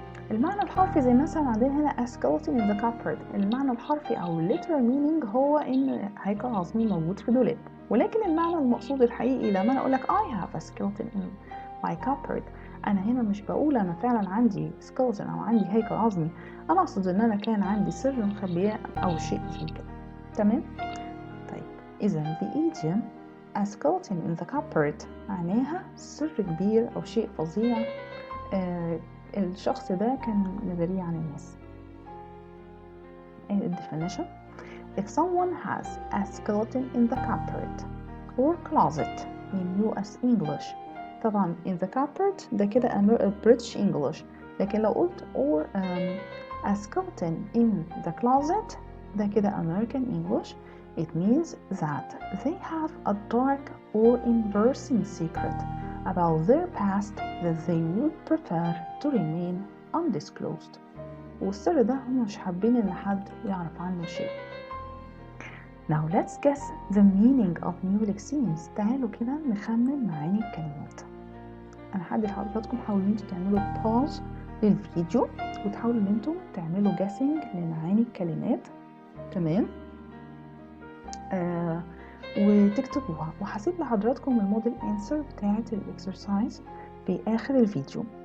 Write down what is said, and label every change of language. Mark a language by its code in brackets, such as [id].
[ar] المعنى الحرفي زي مثلا عندنا هنا [en] a skeleton in the cupboard، [ar] المعنى الحرفي أو [en] literal meaning [ar] هو إن هيكل عظمي موجود في دولاب، ولكن المعنى المقصود الحقيقي لما أنا أقولك [en] I have a skeleton in my cupboard، [ar] أنا هنا مش بقول أنا فعلا عندي skeleton أو عندي هيكل عظمي، أنا أقصد إن أنا كان عندي سر مخبية أو شيء زي كده. تمام؟ طيب إذا [en] the idiom a skeleton in the cupboard [ar] معناها سر كبير أو شيء فظيع الشخص ده كان مداريه عن الناس. [en] definition: if someone has a skeleton in the cupboard or closet in US English، [ar] طبعا [en] in the cupboard [ar] ده كده [en] British English، [ar] لكن لو قلت [en] or a skeleton in the closet ده كده American English. It means that they have a dark or embarrassing secret about their past that they would prefer to remain undisclosed. [ar] والسر ده هم مش حابين ان حد يعرف عنه شيء. [en] Now let's guess the meaning of new lexemes. [ar] تعالوا كده نخمن معاني الكلمات. انا هدي لحضراتكم حاولوا انتوا تعملوا pause للفيديو وتحاولوا ان انتوا تعملوا guessing لمعاني الكلمات. تمام؟ وتكتبوها، وهسيب لحضراتكم الموديل انسر بتاعت الاكسرسايز في اخر الفيديو.